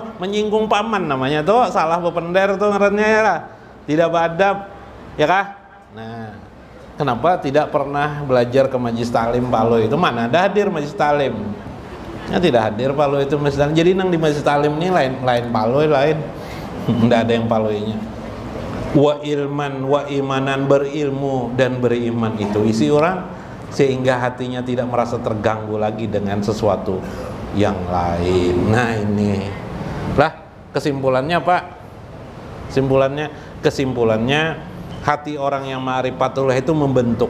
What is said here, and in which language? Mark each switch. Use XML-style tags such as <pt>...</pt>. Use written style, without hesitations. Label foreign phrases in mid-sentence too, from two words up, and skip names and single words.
<bjn>Menyinggung paman namanya tuh, salah bepender tuh ngarannya ya lah. Tidak badab, ya kah?</bjn> <id>Nah, kenapa tidak pernah belajar ke majlis taklim paloy itu? Mana ada hadir majlis taklim? Ya tidak hadir paloy itu majlis taklim. Jadi nang di majlis taklim ini lain paloy lain. Tidak ada yang paloynya.</id> <ar>Wa ilman wa imanan,</ar> <id>berilmu dan beriman itu isi orang. Sehingga hatinya tidak merasa terganggu lagi dengan sesuatu yang lain. Nah ini lah kesimpulannya Pak. Kesimpulannya hati orang yang ma'rifatullah itu membentuk.</id>